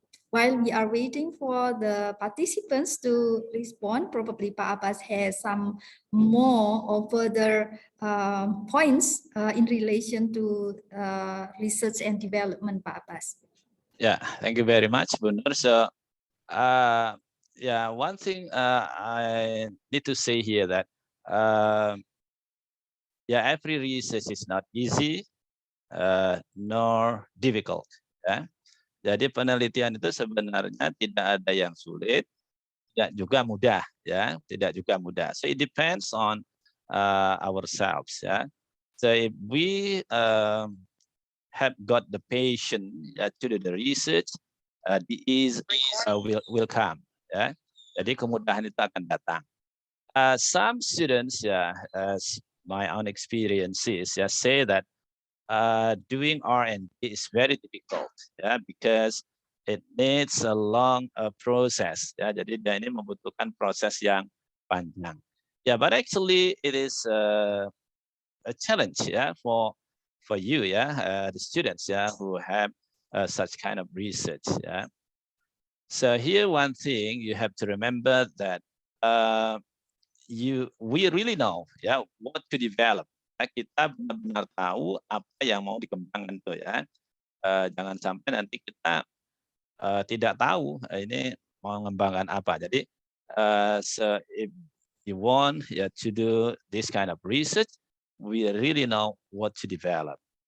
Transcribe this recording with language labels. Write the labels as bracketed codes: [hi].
[en] While we are waiting for the participants to respond, probably Pak Abbas has some more or further points in relation to research and development, Pak Abbas. Yeah, thank you very much, Bu Nur. So, yeah, one thing I need to say here that, yeah, every research is not easy nor difficult. [id] Ya. Jadi penelitian itu sebenarnya tidak ada yang sulit, tidak juga mudah, ya, tidak juga mudah. [en] So it depends on ourselves, ya. So if we have got the patience to do the research, the ease will come, ya. [id] Jadi kemudahan itu akan datang. [en] Some students, as my own experiences, say that doing RnD is very difficult, because it needs a long process. [id] Jadi dia ini membutuhkan proses yang panjang. [en] But actually it is a challenge, for you, the students, who have such kind of research. So here one thing you have to remember that we really know, what to develop. [id] Kita benar-benar tahu apa yang mau dikembangkan tuh, ya. Jangan sampai nanti kita tidak tahu ini mau mengembangkan apa. [en] Jadi so if you want to do this kind of research, we really know what to develop.